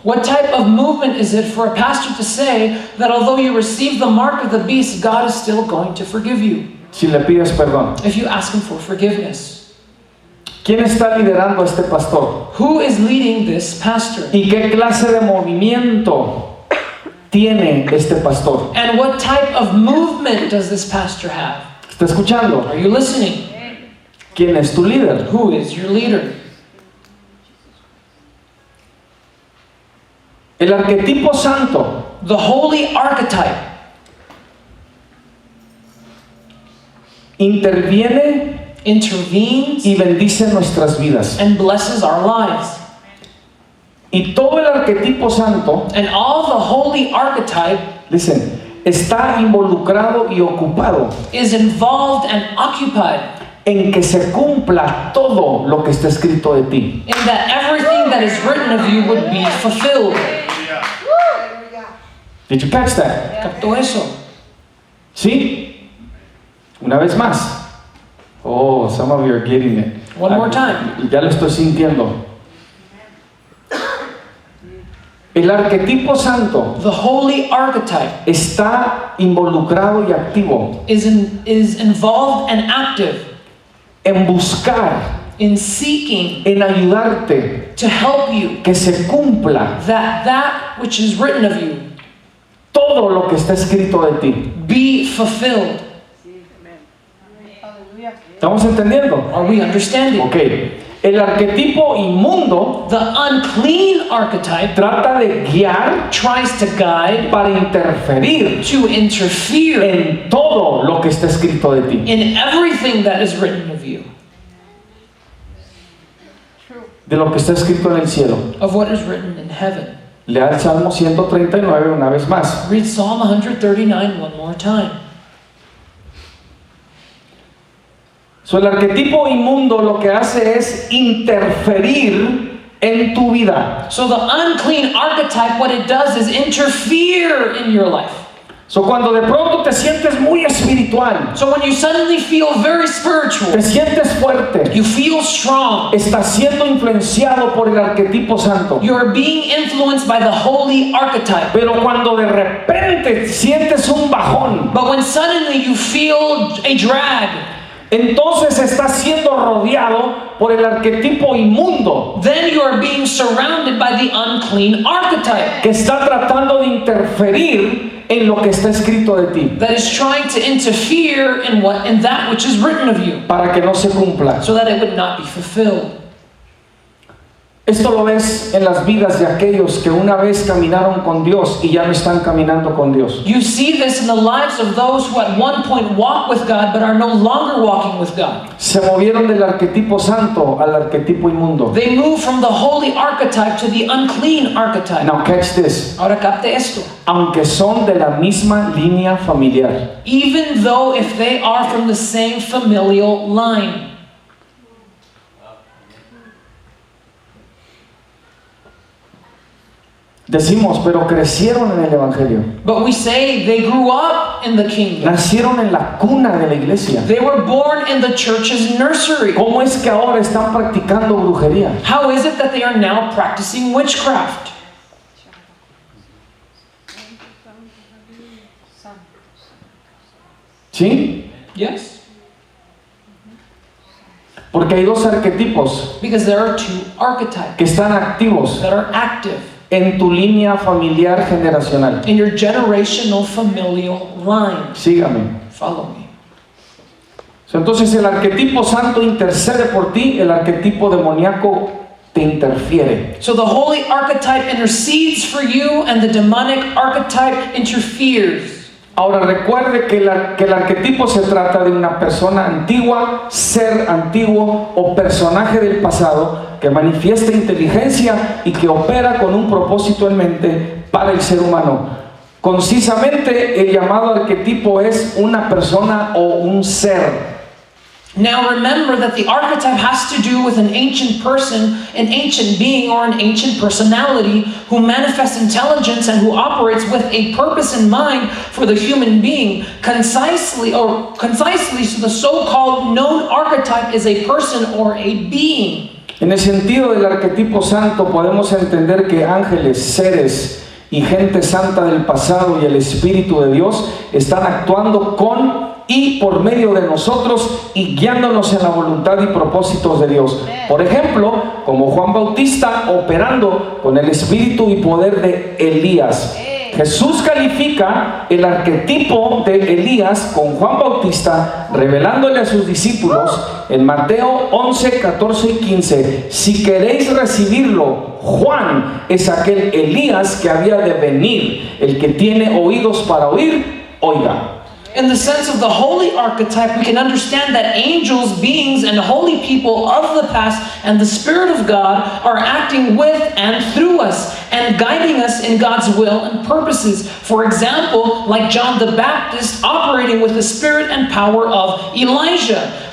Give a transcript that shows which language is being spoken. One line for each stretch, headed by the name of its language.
English: What type of movement is it for a pastor to say that although you receive the mark of the beast, God is still going to forgive you
Spanish: Si le pides perdón.
English: if you ask Him for forgiveness?
Spanish: ¿Quién está liderando a este pastor?
English: Who is leading this pastor?
Spanish: ¿Y qué clase de movimiento tiene este pastor?
English: And what type of movement does this pastor have?
Spanish: ¿Está escuchando?
English: Are you listening?
Spanish: ¿Quién es tu líder?
English: Who is your leader?
Spanish: El arquetipo santo
English: The holy archetype
Spanish: interviene
English: intervenes
Spanish: y bendice nuestras vidas.
English: and blesses our lives.
Spanish: Y todo el arquetipo santo,
English: And all the holy archetype
Spanish: dicen, está involucrado y ocupado
English: is involved and occupied
Spanish: en que se cumpla todo lo que está escrito de ti.
English: in that everything that is written of you would be fulfilled. Did you catch that?
Spanish: ¿Captó eso? ¿Sí? Una vez más.
English: Oh, some of you are getting it. One more time.
Spanish: Ya lo estoy sintiendo. El arquetipo santo
English: The holy archetype
Spanish: está involucrado y activo
English: is involved and active
Spanish: en buscar,
English: in seeking
Spanish: en ayudarte
English: to help you
Spanish: que se cumpla
English: that which is written of you
Spanish: todo lo que está escrito de ti.
English: be fulfilled.
Spanish: ¿Estamos entendiendo?
English: Are we understanding?
Spanish: Ok. El arquetipo inmundo
English: The unclean archetype
Spanish: trata de guiar
English: tries to guide,
Spanish: para interferir
English: to interfere
Spanish: en todo lo que está escrito de ti.
English: in everything that is written of you,
Spanish: De lo que está escrito en el cielo.
English: of what is written in heaven.
Spanish: Lea el Salmo 139 una vez más.
English: Read Psalm 139 one more time.
Spanish: So, el arquetipo inmundo lo que hace es interferir en tu vida.
English: So the unclean archetype, what it does is interfere in your life.
Spanish: So, cuando de pronto te sientes muy espiritual,
English: So when you suddenly feel very spiritual,
Spanish: te sientes fuerte,
English: you feel strong,
Spanish: estás siendo influenciado por el arquetipo santo.
English: you're being influenced by the holy archetype.
Spanish: Pero cuando de repente sientes un bajón,
English: But when suddenly you feel a drag,
Spanish: entonces estás siendo rodeado por el arquetipo inmundo
English: then you are being surrounded by the unclean archetype
Spanish: que está tratando de interferir en lo que está escrito de ti
English: that is trying to interfere in that which is written of you,
Spanish: para que no se cumpla.
English: so that it would not be fulfilled.
Spanish: Esto lo ves en las vidas de aquellos que una vez caminaron con Dios y ya no están caminando con Dios.
English: You see this in the lives of those who at one point walked with God but are no longer walking with God.
Spanish: Se movieron del arquetipo santo al arquetipo inmundo.
English: They move from the holy archetype to the unclean archetype. Now catch this.
Spanish: Ahora capte esto. Aunque son de la misma línea familiar.
English: Even though if they are from the same familial line.
Spanish: Decimos, pero crecieron en el Evangelio.
English: But we say they grew up in the kingdom.
Spanish: Nacieron en la cuna de la iglesia.
English: They were born in the church's nursery.
Spanish: ¿Cómo es que ahora están practicando brujería?
English: How is it that they are now practicing witchcraft?
Spanish: ¿Sí?
English: Yes.
Spanish: Porque hay dos arquetipos
English: Because there are two archetypes
Spanish: que están activos
English: that are active
Spanish: en tu línea familiar generacional.
English: in your generational familial line.
Spanish: Sígame.
English: Follow me.
Spanish: Entonces el arquetipo santo intercede por ti, el arquetipo demoníaco te interfiere.
English: So the holy archetype intercedes for you and the demonic archetype interferes.
Spanish: Ahora recuerde que el arquetipo se trata de una persona antigua, ser antiguo o personaje del pasado que manifiesta inteligencia y que opera con un propósito en mente para el ser humano. Concisamente el llamado arquetipo es una persona o un ser.
English: Now remember that the archetype has to do with an ancient person, an ancient being, or an ancient personality who manifests intelligence and who operates with a purpose in mind for the human being. Concisely, so the so-called known archetype is a person or a being.
Spanish: En el sentido del arquetipo santo podemos entender que ángeles, seres y gente santa del pasado y el Espíritu de Dios están actuando con y por medio de nosotros y guiándonos en la voluntad y propósitos de Dios. Por ejemplo, como Juan Bautista operando con el espíritu y poder de Elías. Jesús califica el arquetipo de Elías con Juan Bautista, revelándole a sus discípulos en Mateo 11, 14 y 15: si queréis recibirlo, Juan es aquel Elías que había de venir. El que tiene oídos para oír, oiga.
English: In the sense of the holy archetype, we can understand that angels, beings, and holy people of the past and the Spirit of God are acting with and through us and guiding us in God's will and purposes. For example, like John the Baptist operating with the spirit and power of Elijah.